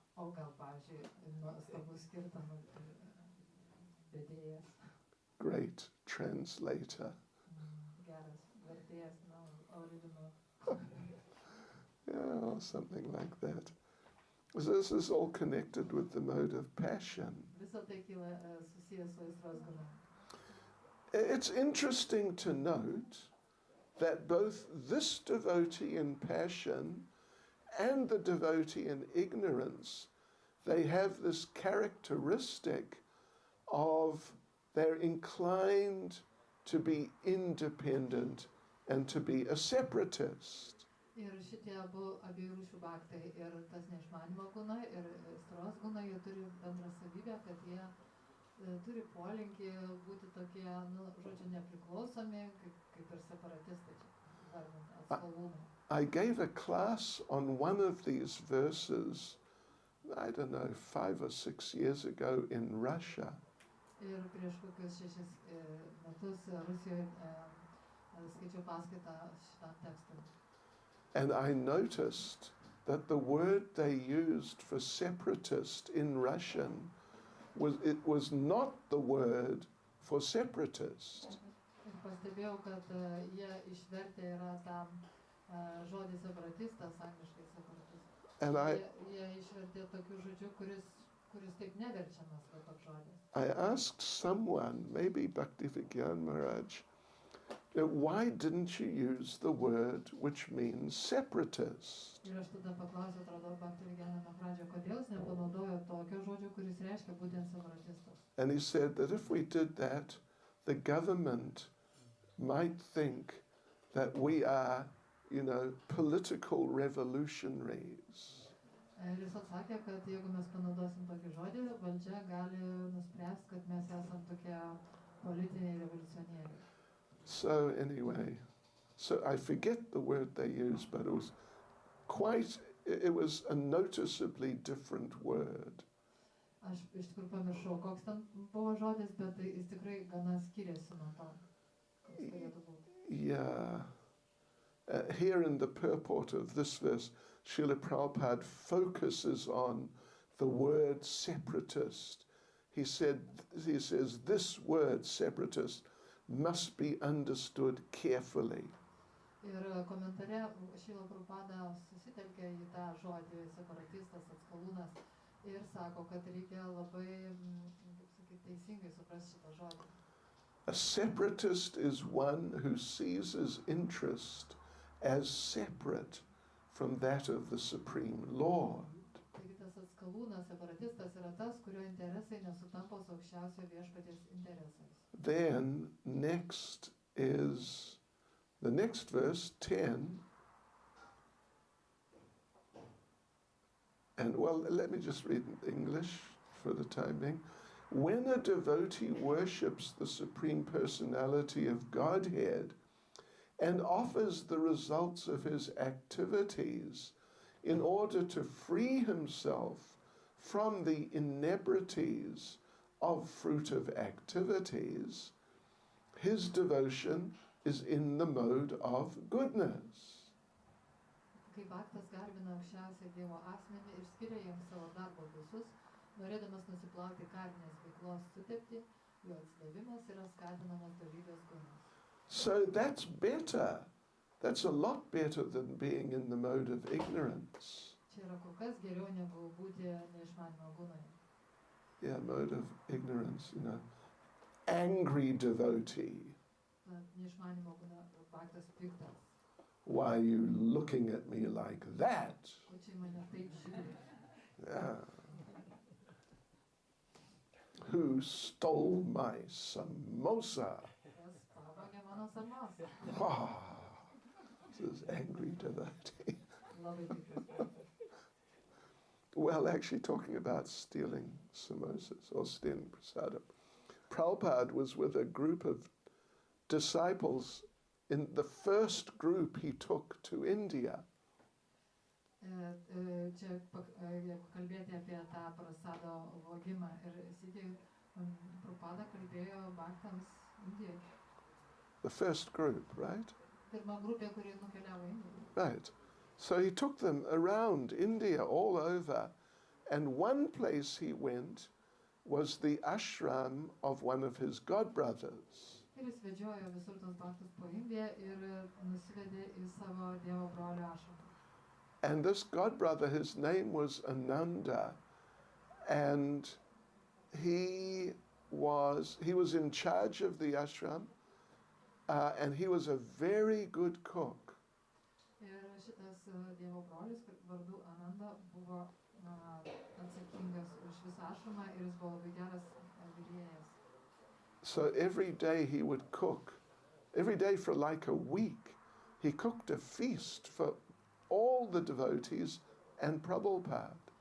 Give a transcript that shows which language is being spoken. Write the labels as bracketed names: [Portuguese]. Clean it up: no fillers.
[Lithuanian] O gal, pavyzdžiui, nuostabus kirtano vedėjas. [English] Great translator. [Lithuanian] Geras vertėjas, original. [English] Yeah, or something like that. So this is all connected with the mode of passion. [Lithuanian] Visa tai kyla susijęs su aistros guna. [English] It's interesting to note that both this devotee in passion and the devotee in ignorance, they have this characteristic of they're inclined to be independent and to be a separatist. [Lithuanian] Ir šitie abiejų rūšių baktai, ir tas neišmanimo guna, ir aistros guna, jie turi bendrą savybę, kad jie turi polinkį būti tokie, žodžiu, nepriklausomi, kaip ir separatistai, atskalūnai. [English] I gave a class on one of these verses, I don't know, 5 or 6 years ago in Russia. [Lithuanian] Ir prieš kokius 6 metus Rusijoje skaičiau paskaitą šitam tekstui. [English] And I noticed that the word they used for separatist in Russian was not the word for separatist. [Lithuanian] Ir pastebėjau, kad jie išvertę yra tam žodį separatistas, angliškai separatistas. [English] And [Lithuanian] Jie išvertė tokiu žodžiu, kuris taip neverčiamas, va toks žodis. [English] I asked someone, maybe Bhaktivigyan Maharaj, why didn't you use the word which means separatist? [Lithuanian] Ir aš tada paklausiau, atrodo, Bhaktivigyan Maharaj, kodėl jis nepanaudojo tokio žodžio, kuris reiškia būtent separatistas. [English] And he said that if we did that, the government might think that we are, you know, political revolutionaries. [Lithuanian] Ir jis atsakė, kad jeigu mes panaudosim tokį žodį, valdžia gali nuspręsti, kad mes esam tokie politiniai revoliucionieriai. [English] So anyway, so I forget the word they used, but it was a noticeably different word. [Lithuanian] Aš iš tikrųjų pamiršau, koks ten buvo žodis, bet jis tikrai gana skiriasi nuo to, koks turėtų būti. [English] Yeah. Here in the purport of this verse, Srila Prabhupada focuses on the word separatist. He says this word separatist must be understood carefully. [Lithuanian] Ir komentare Srila Prabhupada susitelkė į tą žodį separatistas, atskalūnas ir sako, kad reikia labai, kaip sakyti, teisingai suprasti šitą žodį. [English] A separatist is one who sees his interest as separate from that of the Supreme Lord. [Lithuanian] Taigi tas atskalūnas, separatistas yra tas, kurio interesai nesutampa su aukščiausio viešpaties interesais. [English] Then next is the next verse 10. And well, let me just read in English for the time being. When a devotee worships the Supreme Personality of Godhead and offers the results of his activities in order to free himself from the inebrities of fruitive activities, his devotion is in the mode of goodness. [Lithuanian] Kai baktas garbina aukščiausią Dievo asmenį ir skiria jam savo darbo visus, norėdamas nusiplauti karminės veiklos sutepti, jo atsidavimas yra skatinamas dorybės gunas. [English] So that's better. That's a lot better than being in the mode of ignorance. [Lithuanian] Čia yra kur kas geriau negu būti neišmanimo gunoje. [English] Yeah, mode of ignorance, you know. Angry devotee. [Lithuanian] Neišmanimo guna baktas piktas. [English] Why are you looking at me like that? [Lithuanian] Ko čia mane taip žiūri? [English] Yeah. Who stole my samosa? [Lithuanian] Kas pavogė mano samosą? [English] Ah, this is angry devotee. [Lithuanian] Labai piktas. [English] Well, actually talking about stealing samosas or stealing prasadam. Prabhupada was with a group of disciples in the first group he took to India. [Lithuanian] Čia jeigu kalbėti apie tą prasado vogimą ir sėdėjau, Prabhupada kalbėjo baktams Indijoje. [English] The first group, right? [Lithuanian] Pirma grupė, kuri nukeliavo į Indiją. [English] Right. So he took them around India all over, and one place he went was the ashram of one of his godbrothers. [Lithuanian] Ir jis vedžiojo visur tos baktus po Indiją ir nusivedė į savo Dievo brolio ašramą. [English] And this godbrother, his name was Ananda, and he was in charge of the ashram, and he was a very good cook. [Lithuanian] Ir šitas Dievo brolis vardu Ananda buvo atsakingas už visą ašramą ir jis buvo labai geras virėjas. [English] So every day he would cook, every day for like a week, he cooked a feast for all the devotees and Prabhupada.